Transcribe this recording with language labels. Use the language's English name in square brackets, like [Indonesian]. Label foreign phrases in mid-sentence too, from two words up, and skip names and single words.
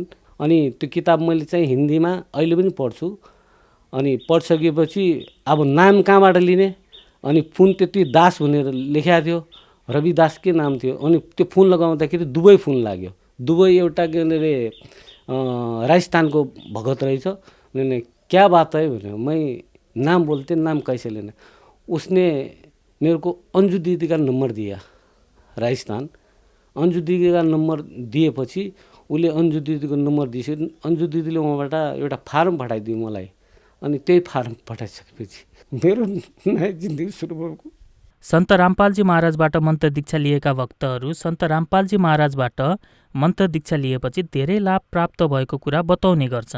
[Nepali] अनि त्यो किताब मैले चाहिँ हिन्दीमा अहिले पनि पढ्छु। अनि पढिसकेपछि अब नाम कहाँबाट लिने, अनि फोन त्यति दास भनेर लेखेको थियो, रवि दास के नाम थियो। अनि त्यो फोन लगाउँदाखेरि दुबई फोन लाग्यो। दुबई एउटा के अरे राजस्थानको भगत रहेछ। [Hindi] मैंने क्या बात है भने मैं नाम बोलते नाम कैसे लेना। उसने मेरे को अंजू दीदी का नंबर दिया राजस्थान। अंजू दीदी का नंबर [Nepali] दिएपछि उसले अंजू दीदीको नम्बर दिएपछि अंजू दीदीले उहाँबाट एउटा फारम पठाइदियो मलाई। अनि त्यही फारम पठाइसकेपछि मेरो नयाँ जिन्दगी सुरु भएको। सन्त रामपालजी महाराजबाट मन्त्र दीक्षा लिएका भक्तहरू सन्त रामपालजी महाराजबाट मन्त्र दीक्षा लिएपछि धेरै लाभ प्राप्त भएको कुरा बताउने गर्छन्।